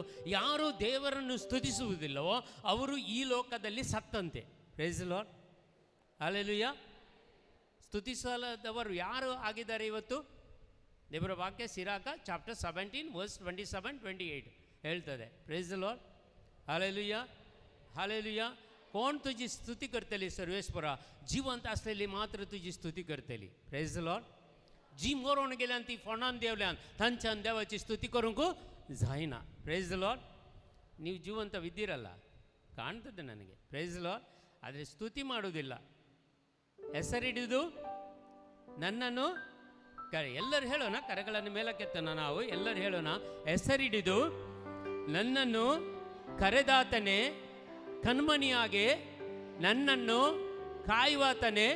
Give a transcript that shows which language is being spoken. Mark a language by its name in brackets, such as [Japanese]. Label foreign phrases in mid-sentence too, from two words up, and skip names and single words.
[Kannada] ಯಾರು ದೇವರನ್ನು ಸ್ತುತಿಸುವುದಿಲ್ಲವೋ ಅವರು ಈ ಲೋಕದಲ್ಲಿ ಸತ್ತಂತೆ. [English] Praise Lord. [Kannada] ಹಲ್ಲೆಲೂಯಾ. ಸ್ತುತಿಸಲದವರು ಯಾರು ಆಗಿದ್ದಾರೆ ಇವತ್ತು? ದೇವರ ವಾಕ್ಯ ಸಿರಾಕ ಚಾಪ್ಟರ್ 17 ವರ್ಸ್ 27-28 ಹೇಳ್ತದೆ. [English] Praise Lord. [Konkani] हालेलुया हालेलुया. कोण तुझी स्तुती करतली सर्वेश्वरा? जिवंत असलेली मात्र तुझी स्तुती करतली. [English] Praise the Lord. [Konkani] जी मरोन गेल्यान ती फोंडान देवल्यान थंच्यान देवाची स्तुती करूंक जायना. [English] Praise the Lord. [Kannada] ನೀವು ಜೀವಂತವಿದ್ದೀರಲ್ಲ ಕಾಣ್ತದೆ ನನಗೆ. [English] Praise the Lord. [Kannada] ಆದರೆ ಸ್ತುತಿ ಮಾಡೋದಿಲ್ಲ. ಹೆಸರಿಡಿದು ನನ್ನನ್ನು ಎಲ್ಲರೂ ಹೇಳೋಣ, ಕರೆಗಳನ್ನು ಮೇಲಕ್ಕೆತ್ತೋಣ. ನಾವು ಎಲ್ಲರೂ ಹೇಳೋಣ, ಹೆಸರಿಡಿದು ನನ್ನನ್ನು ಕರೆದಾತನೇ, ಕಣ್ಮಣಿಯಾಗೆ ನನ್ನನ್ನು ಕಾಯುವಾತನೇ.